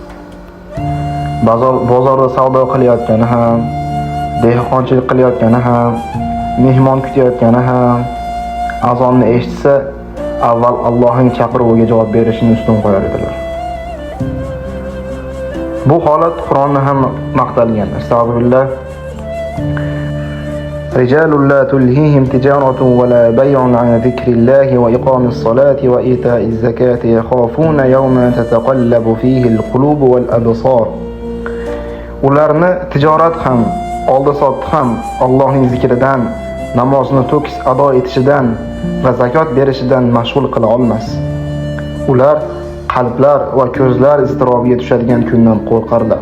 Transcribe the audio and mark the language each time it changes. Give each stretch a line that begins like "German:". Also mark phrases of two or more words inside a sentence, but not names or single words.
Uzbek: Bozorda savdo qilayotgani ham, dehqonchilik qilayotgani ham, mehmon kutayotgani ham azonni eshitsa, avval Allohning chaqiruviga javob berishini ustun qo'yar edilar. Bu holat Qur'onda ham maqtalgan. Astagfirullah.
Arabic: رجال لا تلهيهم تجارة ولا بيع عن ذكر الله وإقام الصلاة وإيتاء الزكاة يخافون يوما تتقلب فيه القلوب والأبصار.
Uzbek: Ularni tijorat ham, oldi-sotdi ham Allohning zikridan namozni to'kis ado etishidan va zakot berishidan mashg'ul qila olmas. Ular qalblar va ko'zlar iztirobiga tushadigan kundan qo'rqarlar.